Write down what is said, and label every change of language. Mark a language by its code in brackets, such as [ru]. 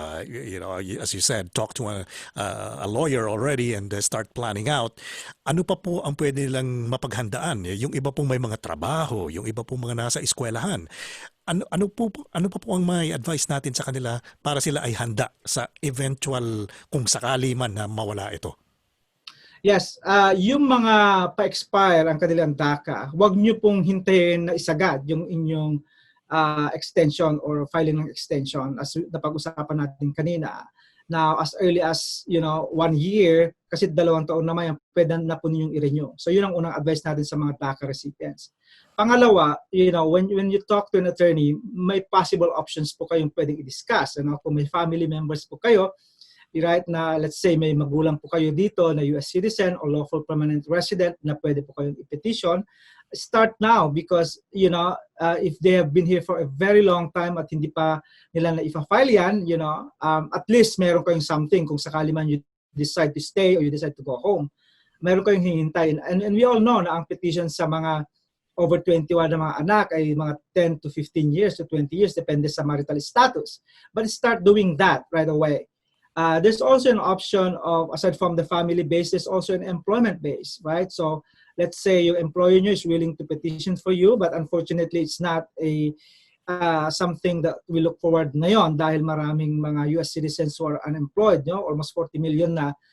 [en] You know, as you said, talk to a lawyer already and start planning out. [tl] Ano pa po ang pwede nilang mapaghandaan? Yung iba pong may mga trabaho, yung iba pong mga nasa eskwelahan. Ano pa po ang may advice natin sa kanila para sila ay handa sa eventual kung sakali man na mawala ito? Yes, yung mga pa-expire ang kanilang DACA, huwag nyo pong hintayin na isagad yung inyong extension or filing ng extension as napag-usapan natin kanina. [en] Now, as early as, you know, 1 year, [tl] kasi 2 taon naman yan, pwede na po ninyong i-renew. So, yun ang unang advice natin sa mga DACA recipients. Pangalawa, [en] you know, when you talk to an attorney, [tl] may possible options po kayong pwedeng i-discuss. You know, kung may family members po kayo, right, na let's say may magulang po kayo dito na [en] US citizen or lawful permanent resident [tl] na pwede po kayong i-petition [en] start now because, if they have been here for a very long time [tl] at hindi pa nila na ifa-file yan, [en] at least [tl] meron kayong [en] something [tl] kung sakali man [en] you decide to stay or you decide to go home. [tl] Meron kayong hihintayin. And we all know na ang petition sa mga over 21 na mga anak ay mga 10 to 15 years to 20 years, depende sa marital status. [en] But start doing that right away. There's also an option of, aside from the family base, there's also an employment base, right? So let's say your employer is willing to petition for you, but unfortunately it's not something that we look forward [tl] ngayon dahil maraming mga [en] US citizens who are unemployed, almost 40 million na.